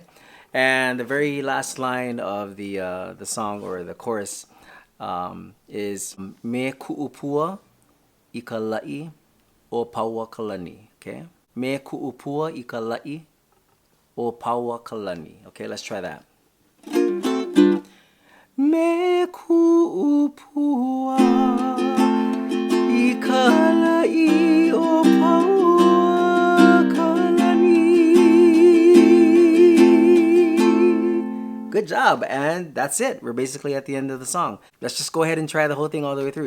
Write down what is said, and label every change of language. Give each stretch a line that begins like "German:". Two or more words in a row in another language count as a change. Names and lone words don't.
English: And the very last line of the song or the chorus is
Hawaiian: Me Kuʻu Pua I Paoakalani o Paoakalani,
English: okay?
Hawaiian: Me Kuʻu Pua I Paoakalani o Paoakalani.
English: Okay, let's try that.
Hawaiian: Me kuʻu pua I kalai o Paoakalani.
English: Good job, and that's it. We're basically at the end of the song. Let's just go ahead and try the whole thing all the way through.